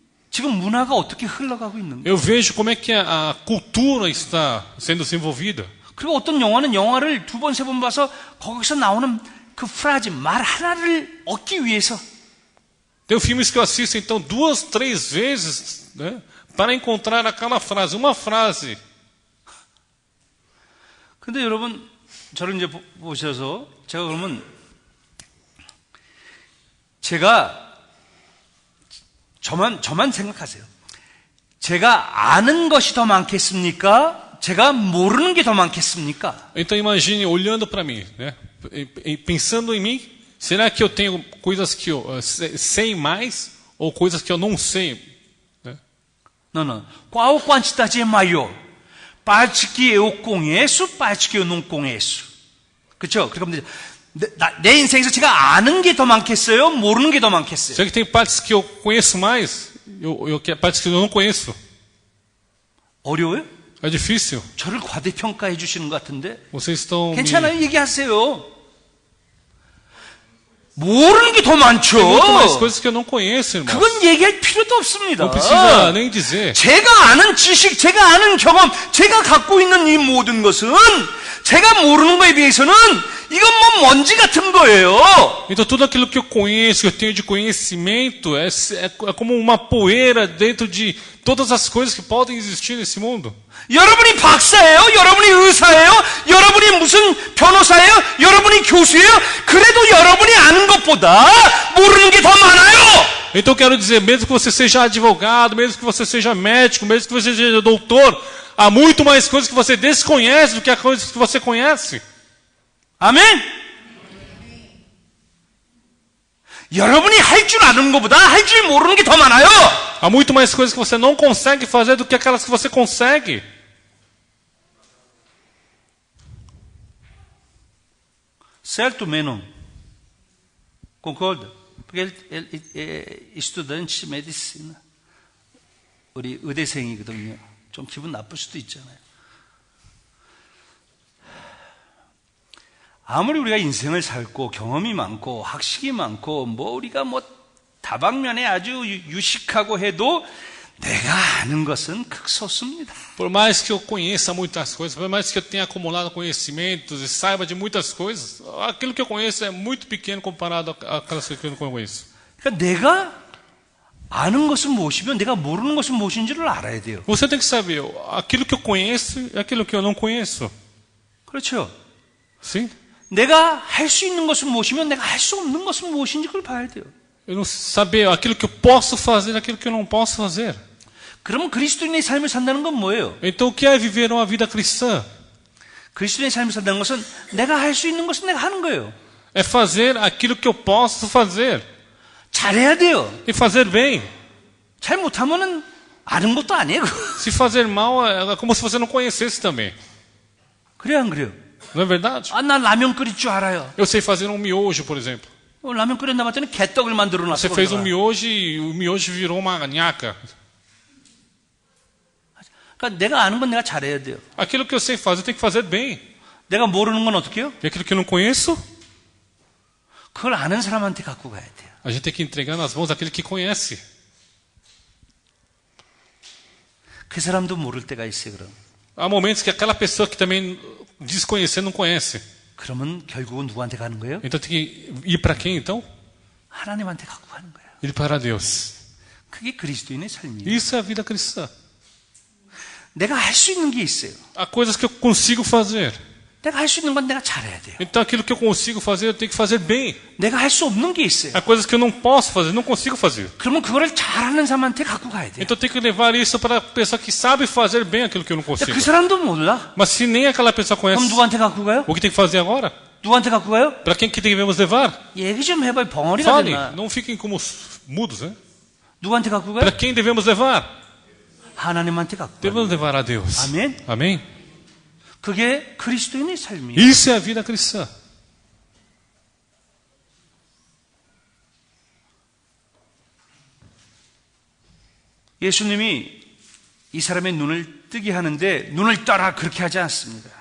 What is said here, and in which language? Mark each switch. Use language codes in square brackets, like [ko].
[ko] 지금 문화가 어떻게 흘러가고 있는가? [pt] Eu vejo como é que a cultura está sendo desenvolvida. [ko] 그리고 어떤 영화는 영화를 2번, 3번 봐서 거기서 나오는 그 프라즈, 말 하나를 얻기 위해서. [pt] Tem filmes que eu assisto então 2, 3 vezes, né, para encontrar aquela frase, uma frase. [ko] 근데 여러분, 저를 이제 보셔서, 제가 그러면, 저만 생각하세요. 제가 아는 것이 더 많겠습니까? 제가 모르는 게 더 많겠습니까? [pt] Então imagine olhando para mim, né, pensando em mim, será que eu tenho coisas que eu sei mais ou coisas que eu não sei? Né? Não. Qual quantidade é maior? parte que eu conheço, parte que eu não conheço. [ko] 그렇죠? 그러면 내 인생에서 제가 아는 게 더 많겠어요? 모르는 게 더 많겠어요? [pt] Será que tem partes que eu conheço mais, partes que eu não conheço? [ko] 어려워요? [pt] É difícil. [ko] 저를 과대평가해 주시는 것 같은데. [pt] Vocês estão [ko] 괜찮아요, 얘기하세요. 모르는 게 더 많죠. [pt] Tem muito mais coisas que eu não conheço, irmão. [ko] 그건 얘기할 필요도 없습니다. [pt] Não precisa nem dizer. [ko] 제가 아는 지식, 제가 아는 경험, 제가 갖고 있는 이 모든 것은 제가 모르는 거에 비해서는 이건 뭐 먼지 같은 거예요. [pt] Então tudo aquilo que eu conheço, que eu tenho de conhecimento, é como uma poeira dentro de todas as coisas que podem existir nesse mundo. [ko] 여러분이 박사예요? 여러분이 의사예요? 여러분이 무슨 변호사예요? 여러분이 교수예요? 그래도 여러분이 아는 것보다 모르는 게 더 많아요. [pt] Então eu quero dizer, mesmo que você seja advogado, mesmo que você seja médico, mesmo que você seja doutor, há muito mais coisas que você desconhece do que as coisas que você conhece. [ko] 아멘? 여러분이 할 줄 아는 것보다 할 줄 모르는 게 더 많아요. [pt] Há muito mais coisas que você não consegue fazer do que aquelas que você consegue. Certo, Menon? Concorda? Porque ele é estudante de medicina. [ko] 우리 의대생이거든요. 좀 기분 나쁠 수도 있잖아요. 아무리 우리가 인생을 살고 경험이 많고 학식이 많고 뭐 우리가 뭐 다방면에 아주 유식하고 해도 내가 아는 것은 극소수입니다. [pt] Por mais que eu conheça muitas coisas, por mais que eu tenha acumulado conhecimentos e saiba de muitas coisas, aquilo que eu conheço é muito pequeno comparado àquelas que eu não conheço. [ko] 그러니까 내가 아는 것은 무엇이며 내가 모르는 것은 무엇인지를 알아야 돼요. [pt] Você tem que saber aquilo que eu conheço e aquilo que eu não conheço. [ko] 그렇죠? [pt] Sim? [ko] 내가 할 수 있는 것은 무엇이며 내가 할 수 없는 것은 무엇인지 그걸 봐야 돼요. [pt] Eu não saber aquilo que eu posso fazer, aquilo que eu não posso fazer. [ko] 그러면 그리스도인의 삶을 산다는 건 뭐예요? [pt] Então o que é viver uma vida cristã? [ko] 그리스도인의 삶을 산다는 것은 내가 할 수 있는 것은 내가 하는 거예요. [pt] É fazer aquilo que eu posso fazer. [ko] 잘해야 돼요. [pt] E fazer bem. [ko] 잘 못하면은 아는 것도 아니에요. [pt] Se fazer mal é como se você não conhecesse também. [ko] 그래요, 안 그래요? [pt] Não é verdade? [ko] 아, 난 라면 끓일 줄 알아요. [pt] Eu sei fazer um miojo, por exemplo. [ko] 라면 끓였나 봤더니 개떡을 만들어 놨어. [pt] Você fez um miojo e o miojo virou uma nhaca. [ko] 그러니까 내가 아는 건 내가 잘해야 돼요. [pt] Aquilo que eu sei fazer, eu tenho que fazer bem. [ko] 내가 모르는 건 어떻게 해요? [pt] E aquilo que eu não conheço, [ko] 그걸 아는 사람한테 갖고 가야 돼요. [pt] a gente tem que entregar nas mãos daquele que conhece. [ko] 그 사람도 모를 때가 있어요, 그럼. [pt] Há momentos que aquela pessoa que também diz conhecer não conhece. [ko] 그러면 결국은 누구한테 가는 거예요? [pt] Então tem que ir para quem então? [ko] 하나님한테 갖고 가는 거예요. [pt] Ir para Deus. [ko] 그게 그리스도인의 삶이에요. [pt] Isso é a vida cristã. [ko] 내가 할 수 있는 게 있어요. [pt] Há coisas que eu consigo fazer. [ko] 내가 할 수 있는 건 내가 잘해야 돼요. [pt] Então aquilo que eu consigo fazer, eu tenho que fazer bem. [ko] 내가 할 수 없는 게 있어요. [pt] Há coisas que eu não posso fazer, não consigo fazer. [ko] 그러면 그거를 잘하는 사람한테 갖고 가야 돼요. [pt] Então eu tenho que levar isso para a pessoa que sabe fazer bem aquilo que eu não consigo. [ko] 그 사람도 몰라. [pt] Mas se nem aquela pessoa conhece, [ko] 그럼 누구한테 갖고 가요? [pt] o que tem que fazer agora? [ko] 누구한테 갖고 가요? [pt] Para quem que devemos levar? [ko] 얘기 좀 해봐요. 벙어리가 [pt] Fale, [ko] 됐나? [pt] não fiquem como mudos, né? [ko] 누구한테 갖고 가요? [pt] Para quem devemos levar? [ko] 하나님한테 갖고 가요. [pt] Devemos levar a Deus. [ko] 아멘. [pt] Amém? [ko] 그게 그리스도인의 삶이에요. [pt] Isso é a vida cristã. [ko] 예수님이 이 사람의 눈을 뜨게 하는데 눈을 떠라 그렇게 하지 않습니다.